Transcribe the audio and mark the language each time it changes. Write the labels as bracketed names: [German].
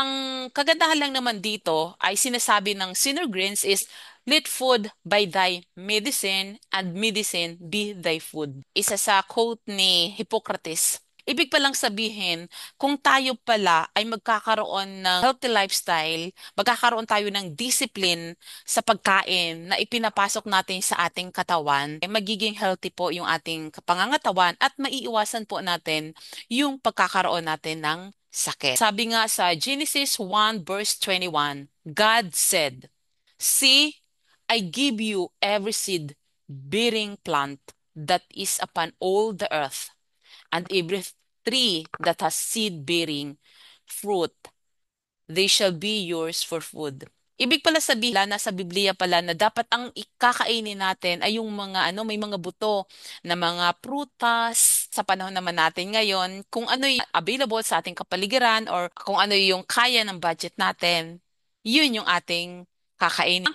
[Filipino] Ang kagandahan lang naman dito ay sinasabi ng Sinner Greens is [English] let food by thy medicine and medicine be thy food. [Filipino] Isa sa quote ni Hippocrates. Ibig palang sabihin, kung tayo pala ay magkakaroon ng healthy lifestyle, magkakaroon tayo ng discipline sa pagkain na ipinapasok natin sa ating katawan, magiging healthy po yung ating pangangatawan at maiiwasan po natin yung pagkakaroon natin ng sakit. Sabi nga sa [English] Genesis 1 verse 21, God said, "See, I give you every seed bearing plant that is upon all the earth, and every tree that has seed bearing fruit, they shall be yours for food." [Filipino] Ibig pala sabihin, nasa Biblia pala na dapat ang ikakainin natin ay yung mga may mga buto na mga prutas sa panahon naman natin ngayon, kung ano yung available sa ating kapaligiran or kung ano yung kaya ng budget natin, yun yung ating kakainin.